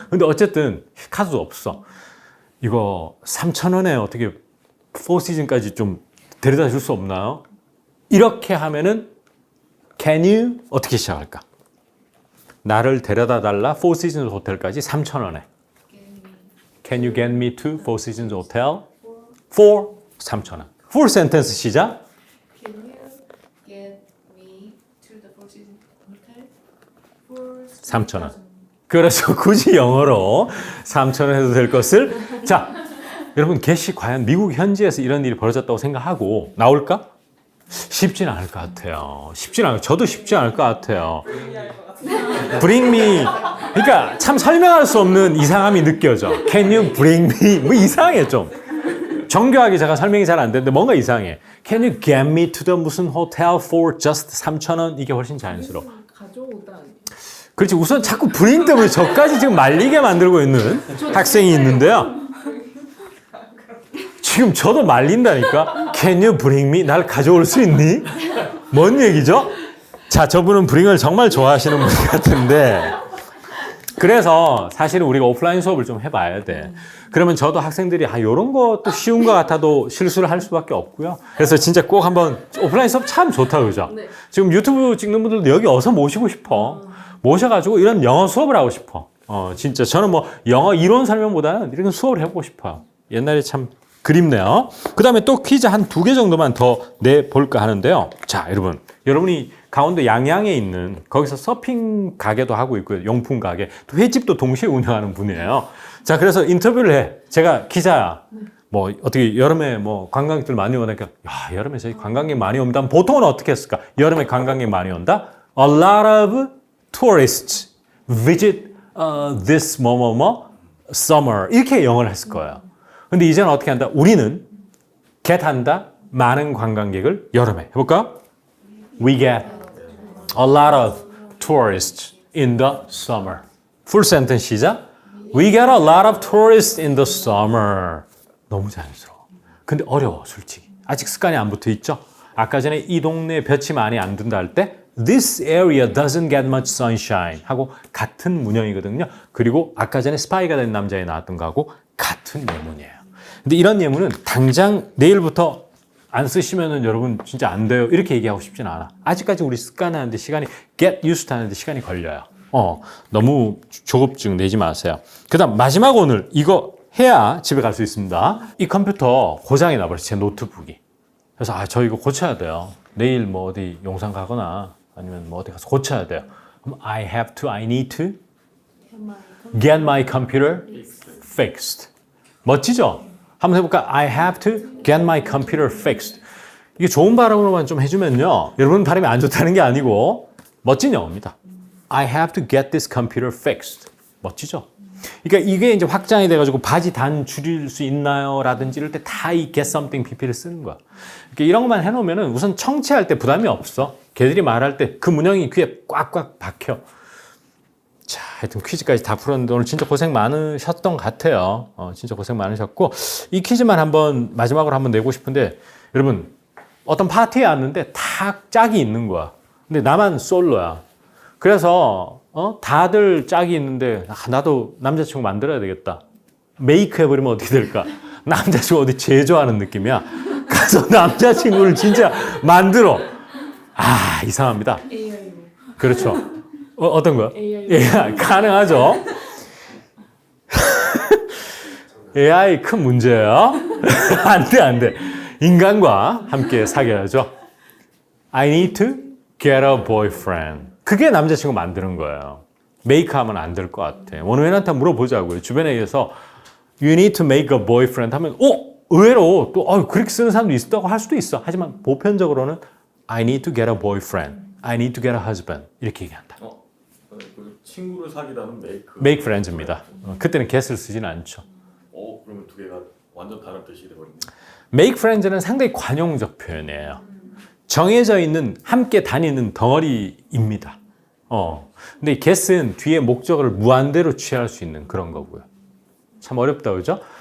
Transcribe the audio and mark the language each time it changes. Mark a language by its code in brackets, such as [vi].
[ko] 근데 어쨌든 카드도 없어. 이거 3,000원에 어떻게 포시즌까지 좀 데려다 줄 수 없나요? 이렇게 하면은 [en] can you [ko] 어떻게 시작할까? 나를 데려다 달라 Four Seasons 호텔까지 3,000원에. [en] Can you get me to Four Seasons Hotel? for 3,000원. full sentence [ko] 시작. [en] Can you get me to the Four Seasons Hotel for [ko] 3,000원. 그래서 굳이 영어로 3,000원 해도 될 것을. 자, 여러분 get이 과연 미국 현지에서 이런 일이 벌어졌다고 생각하고 나올까? 쉽진 않을 것 같아요. 쉽진 않아요. 저도 쉽지 않을 것 같아요. [en] Bring me. [ko] 그러니까 참 설명할 수 없는 이상함이 느껴져. [en] Can you bring me? [ko] 뭐 이상해 좀. 정교하게 제가 설명이 잘 안 되는데 뭔가 이상해. [en] Can you get me to the [ko] 무슨 [en] hotel for just 3,000원? [ko] 이게 훨씬 자연스러워. 가져오다. 그렇지. 우선 자꾸 bring 때문에 저까지 지금 말리게 만들고 있는 학생이 있는데요. 지금 저도 말린다니까. [en] Can you bring me? [ko] 날 가져올 수 있니? 뭔 얘기죠? 자, 저분은 bring을 정말 좋아하시는 분 같은데 그래서 사실은 우리가 오프라인 수업을 좀 해봐야 돼. 그러면 저도 학생들이 이런 것도 쉬운 것 같아도 실수를 할 수밖에 없고요. 그래서 진짜 꼭 한번 오프라인 수업 참 좋다 그죠? 네. 지금 유튜브 찍는 분들도 여기 어서 모시고 싶어. 모셔가지고 이런 영어 수업을 하고 싶어. 진짜 저는 뭐 영어 이론 설명보다는 이런 수업을 해보고 싶어요. 옛날에 참 그립네요. 그 다음에 또 퀴즈 한 2개 정도만 더 내볼까 하는데요. 자, 여러분이 강원도 양양에 있는 거기서 서핑 가게도 하고 있고요. 용품 가게. 또 횟집도 동시에 운영하는 분이에요. 자, 그래서 인터뷰를 해. 제가 기자야. 뭐 어떻게 여름에 뭐 관광객들 많이 오니까 야, 여름에 저희 관광객 많이 온다면 보통은 어떻게 했을까? 여름에 관광객 많이 온다? [en] A lot of tourists visit this [ko] 뭐뭐뭐 [en] summer. [ko] 이렇게 영어를 했을 거예요. 근데 이제는 어떻게 한다? 우리는 get 한다. 많은 관광객을 여름에 해볼까? [en] We get a lot of tourists in the summer. Full sentence [ko] 시작. [en] We get a lot of tourists in the summer. [ko] 너무 자연스러워. 근데 어려워, 솔직히. 아직 습관이 안 붙어 있죠? 아까 전에 이 동네에 볕이 많이 안 든다 할 때 [en] This area doesn't get much sunshine [ko] 하고 같은 문형이거든요. 그리고 아까 전에 스파이가 된 남자에 나왔던 거하고 같은 예문이에요. 근데 이런 예문은 당장 내일부터 안 쓰시면은 여러분 진짜 안 돼요. 이렇게 얘기하고 싶진 않아. 아직까지 우리 습관하는데 시간이 [en] get used [ko] 하는데 시간이 걸려요. 너무 조급증 내지 마세요. 그다음 마지막 오늘 이거 해야 집에 갈 수 있습니다. 이 컴퓨터 고장이 나버렸어요. 제 노트북이. 그래서 저 이거 고쳐야 돼요. 내일 뭐 어디 용산 가거나 아니면 뭐 어디 가서 고쳐야 돼요. 그럼 [en] I need to get my computer fixed. [ko] 멋지죠? 한번 해볼까? [en] I have to get my computer fixed. [ko] 이게 좋은 발음으로만 좀 해주면요. 여러분 발음이 안 좋다는 게 아니고 멋진 영어입니다. [en] I have to get this computer fixed. [ko] 멋지죠? 그러니까 이게 이제 확장이 돼가지고 바지 단 줄일 수 있나요? 라든지 이럴 때 다 이 get something pp를 쓰는 거야. 그러니까 이런 것만 해놓으면은 우선 청취할 때 부담이 없어. 걔들이 말할 때 그 문형이 귀에 꽉꽉 박혀. 자, 하여튼 퀴즈까지 다 풀었는데 오늘 진짜 고생 많으셨던 것 같아요. 진짜 고생 많으셨고 이 퀴즈만 한번 마지막으로 한번 내고 싶은데 여러분 어떤 파티에 왔는데 다 짝이 있는 거야. 근데 나만 솔로야. 그래서 다들 짝이 있는데 나도 남자친구 만들어야 되겠다. 메이크 해버리면 어떻게 될까? 남자친구 어디 제조하는 느낌이야. 가서 남자친구를 진짜 만들어. 이상합니다. AI로. 그렇죠. 어떤 거요? [en] AI. [ko] AI 가능하죠. AI 큰 문제예요. 안 돼. 인간과 함께 사귀어야죠. [en] I need to get a boyfriend. [ko] 그게 남자친구 만드는 거예요. 메이크하면 안 될 것 같아. 원우연한테 물어보자고요. 주변에 의해서 [en] You need to make a boyfriend [ko] 하면 의외로 또 그렇게 쓰는 사람도 있다고 할 수도 있어. 하지만 보편적으로는 [en] I need to get a boyfriend. I need to get a husband. [ko] 이렇게 얘기한다. 그 친구를 사귀다는 [en] make friends입니다. [ko] 그때는 get을 쓰지는 않죠. 그러면 두 개가 완전 다른 뜻이 되거든요. make friends는 상당히 관용적 표현이에요. 정해져 있는 함께 다니는 덩어리입니다. 근데 이 get은 뒤에 목적을 무한대로 취할 수 있는 그런 거고요. 참 어렵다 그죠?